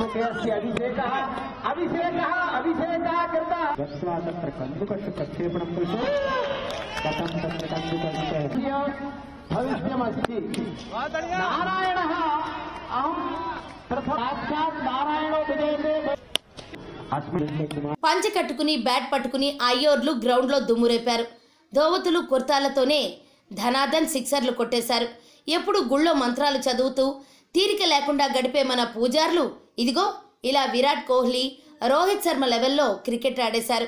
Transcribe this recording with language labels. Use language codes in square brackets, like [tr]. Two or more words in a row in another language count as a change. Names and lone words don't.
[sa] कण्डकेऽस्य अभिषेकः अभिषेकः अभिषेकः कृतः गत्वा तत्र कन्दुकस्य प्रक्षेपणं कृत्वा कथं तत्र कन्दुकस्य भविष्यमस्ति नारायणः अहं साक्षात् नारायणो विजयते [te] పంచె కట్టుకుని బ్యాట్ పట్టుకుని అయ్యోర్లు గ్రౌండ్ లో దుమ్మురేపారు. ధోవతులు కుర్తాలతోనే ధనాధన్ సిక్సర్లు కొట్టేశారు. ఎప్పుడు గుళ్ళో మంత్రాలు చదువుతూ తీరిక లేకుండా గడిపే మన పూజార్లు ఇదిగో ఇలా విరాట్ కోహ్లీ, రోహిత్ శర్మ లెవెల్లో క్రికెట్ ఆడేశారు.